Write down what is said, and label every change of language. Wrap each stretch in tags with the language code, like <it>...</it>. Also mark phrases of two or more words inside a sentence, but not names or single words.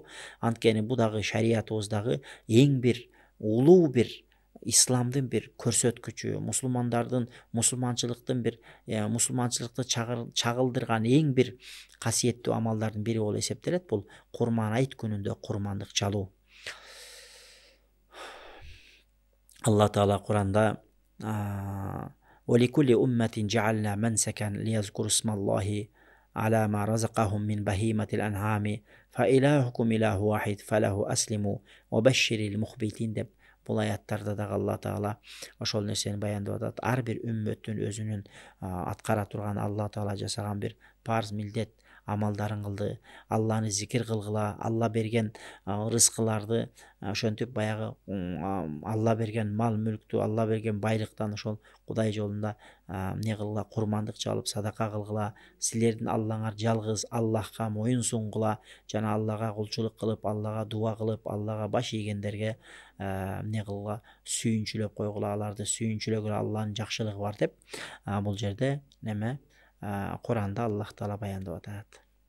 <ky>Анткени бул дагы шариятыбыздагы эң бир улуу бир исламдын бир көрсөткүчү, мусулманчылыкты чагылдырган эң бир касиеттүү амалдардын бири болуп эсептелет. Бул курман айт күнүндө курмандык чалуу. Алла Таала Куранда</ky> <ar>"ولكل أمة جعلنا منسكا ليذكروا اسم الله على ما رزقهم من بهيمة الأنعام فإلهكم إله واحد فله أسلموا وبشر المخبتين"</ar> <ky>деп бул аяттарда дагы Алла Таала ошол нерсени баяндап атат. Ар бир үммөттүн өзүнүн аткара турган Алла Таала жасаган бир парз милдет, амалдарын кылды, Алланы зикир кылгыла, Алла берген рызкыларды ошентип баягы Алла берген мал мүлктү, Алла берген байлыктан ошол Кудай жолунда эмне кылгыла, курмандык чалып садака кылгыла, силердин Аллаңар жалгыз Аллахка моюн сунгула жана Аллага кулчулук кылып, Аллага дуа кылып, Аллага баш ийгендерге эмне кылгыла, сүйүнчүлөп койгула, аларды сүйүнчүлөгүлө, Алланын жакшылыгы бар деп бул жерде неме Куранда Аллах Таала баяндап атат.</ky>